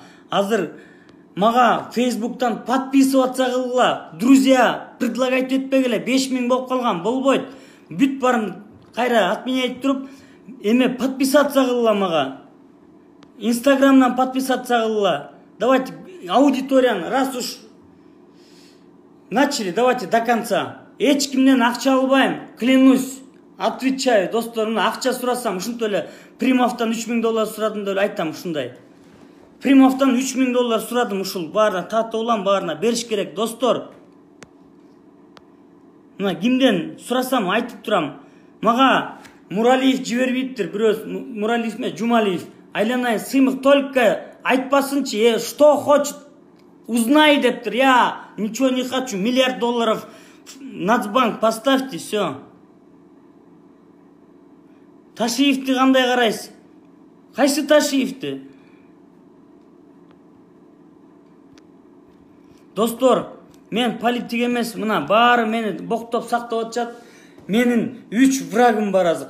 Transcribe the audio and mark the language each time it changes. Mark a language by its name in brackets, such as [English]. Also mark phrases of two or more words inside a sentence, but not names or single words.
[Kyrgyz] Азыр мага Facebook'tan подписываться кылгыла. [Russian] Друзья, предлагать [Kyrgyz] этпегиле, 5000 болуп калган, болбойт. Бүт барын кайра отменять туруп, эме подписаться кылгыла мага. Инстаграмдан подписаться кылгыла. Давайте аудиторияны, [Russian] раз уж начали, давайте до конца. [Kyrgyz] Эч кимден акча албайм, [Russian] клянусь, отвечаю, [Kyrgyz] достор, акча сурасам, ушинтип эле Примовдон $3000 сурадым деп айтам ушундай. Примовдон $3000 сурадым, ушул баарына татып улам, баарына бериш керек, достор. Мына кимден сурасам айтып турам. Мага Муралиев жибербейиптир, бирөөс Муралиев эме, Жумалиев. Айланайын Сыймык только айтпасынчы, [Russian] что хочет, узнай [Kyrgyz] дептир. [Russian] Я ничего не хочу, $1 миллиард Нацбанк поставьте, все. [Kyrgyz] Ташиевти кандай карайсыз? Кайсы Ташиевти? Достор, мен политик эмес, мына баары мени боктоп сактап атышат. Менин 3 врагым бар азыр.